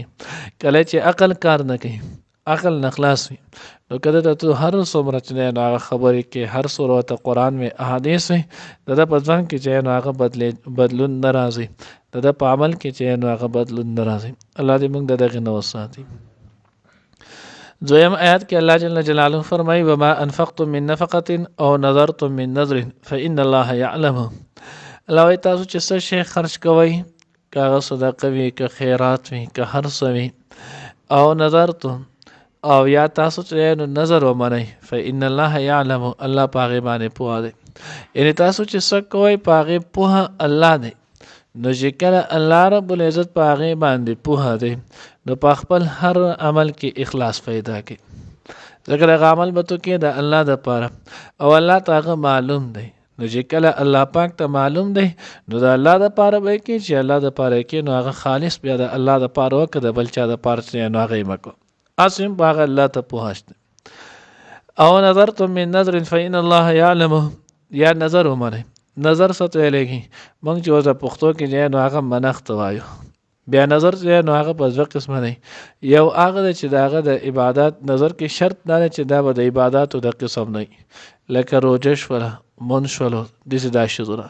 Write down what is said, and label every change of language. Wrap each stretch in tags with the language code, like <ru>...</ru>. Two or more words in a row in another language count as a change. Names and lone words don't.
<ps>کله چې عقل کار نه کوي، عقل نه خلاص وي، نو کله ته تو هر څومره چې نو هغه خبرې کې، هر څومره ته قرآن وي، احادیث وي، د ده په ځان کې چې نو هغه بدلون نه راځي، د ده په عمل کې چې نو هغه بدلون نه راځي. الله دې موږ د دغې نه وساتي. دویم آیات کې الله جل جلاله فرمایي</ps> <ar>وما انفقتم من نفقة او نذرتم من نذر فإن الله يعلمه.</ar> <ps>الله وایي تاسو چې څه شی خرج کوئ، که هغه صدقه وي، که خیرات وي، که هر څه وي، او نذرتم او یا تاسو چې نو نظر ومنئ،</ps> <ar>فإن الله يعلم،</ar> <ps>الله په هغې باندې پوهه دی. یعنې تاسو چې څه کوئ په هغې پوهه الله دی. نو چې کله الله</ps> <ar>رب العزت</ar> <ps>په هغې باندې پوهه دی، نو په خپل هر عمل کې اخلاص پیدا کړي، ځکه دغه عمل به تو کې د الله دپاره او الله ته هغه معلوم دی. نو چې کله الله پاک ته معلوم دی نو د الله دپاره به یې کړي، چې الله دپاره یې کړي نو هغه خالص بیا د الله دپاره وکړه، د بل چا دپاره چې نو هغه یې مه کوه، اصم په هغه الله ته پوهه شته.</ps> <ar>او نظرتم من نظر فإن الله يعلمه،</ar> <ps>یا نظر ومنئ. نظر څه ته ویلی کېږي؟ موږ چې اوس د پښتو کې دی نو هغه منښت وایو. بیا نظر چې نو هغه په دوه قسمه دی. یو هغه دی چې د هغه د عبادت نظر کې شرط دا دی چې دا به د عباداتو د قسم نه وي، لکه روژه شوله، مونځ شولو، داسې دا شیزونه.</ps>